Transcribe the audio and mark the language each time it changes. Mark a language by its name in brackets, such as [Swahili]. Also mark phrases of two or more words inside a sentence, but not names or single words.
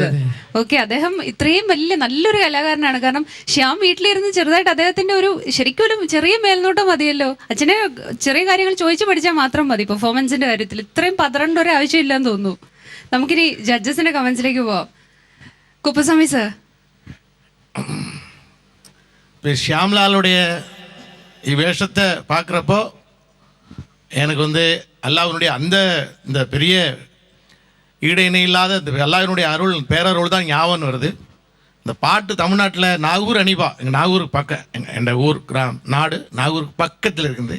[Malayalam] ഓക്കെ, അദ്ദേഹം ഇത്രയും വലിയ നല്ലൊരു കലാകാരനാണ്. കാരണം ശ്യാം വീട്ടിലിരുന്ന് ചെറുതായിട്ട് അദ്ദേഹത്തിന്റെ ഒരു ശരിക്കും ഒരു ചെറിയ മേൽനോട്ടം മതിയല്ലോ. അച്ഛനെ ചെറിയ കാര്യങ്ങൾ ചോദിച്ചു പഠിച്ചാൽ മാത്രം മതി പെർഫോമൻസിന്റെ കാര്യത്തിൽ. ഇത്രയും പതറേണ്ട ഒരു ആവശ്യമില്ലെന്ന് തോന്നുന്നു. നമുക്കിനി ജഡ്ജസിന്റെ കമന്റ്സിലേക്ക് പോവാം. കുപ്പസ്വാമി സർ, [Tamil] ஷியாம்லாலுடைய வேஷத்தை பார்க்குறப்போ எனக்கு அல்லாஹ்வுடைய இந்த பெரிய ஈடு இணை இல்லாத இந்த அல்லாஹ்வுடைய பேரருள் தான் ஞாபகம் வருது. இந்த பாட்டு தமிழ்நாட்டில் நாகூர் அனிபா, எங்கள் நாகூருக்கு பக்கம், எங்கள் ஊர் நாடு நாகூருக்கு பக்கத்தில் இருக்குது.